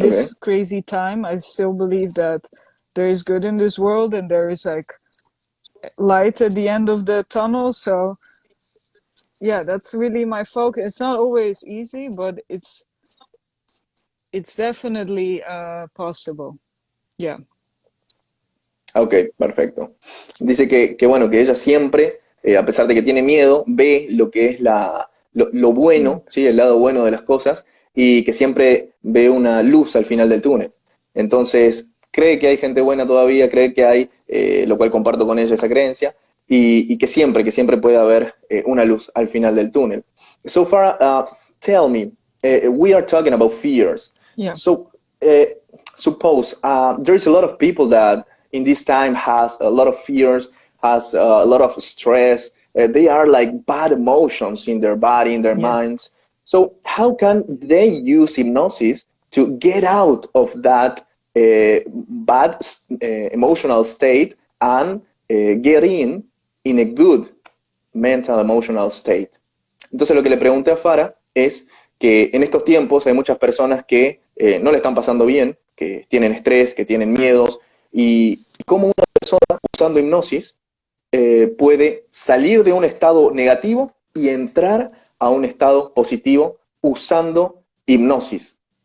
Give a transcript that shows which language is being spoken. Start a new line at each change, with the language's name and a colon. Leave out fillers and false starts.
English: this crazy time, I still believe that there is good in this world and there is like light at the end of the tunnel. So yeah, that's really my focus. It's not always easy, but it's definitely possible. Yeah.
Spanish: Ok, perfecto. Dice que bueno, que ella siempre a pesar de que tiene miedo, ve lo que es lo bueno, ¿sí? El lado bueno de las cosas, y que siempre ve una luz al final del túnel. Entonces, cree que hay gente buena todavía, cree que hay, lo cual comparto con ella esa creencia, y que siempre puede haber una luz al final del túnel.
English: So far, tell me, we are talking about fears. Yeah. So, suppose there is a lot of people that in this time has a lot of fears, has a lot of stress. They are like bad emotions in their body, in their minds. So how can they use hypnosis to get out of that bad emotional state and get in a good mental emotional state?
Spanish: Entonces lo que le pregunté a Farah es que en estos tiempos hay muchas personas que no le están pasando bien, que tienen estrés, que tienen miedos, y cómo una persona usando hipnosis puede salir de un estado negativo y entrar a un estado positivo usando hipnosis.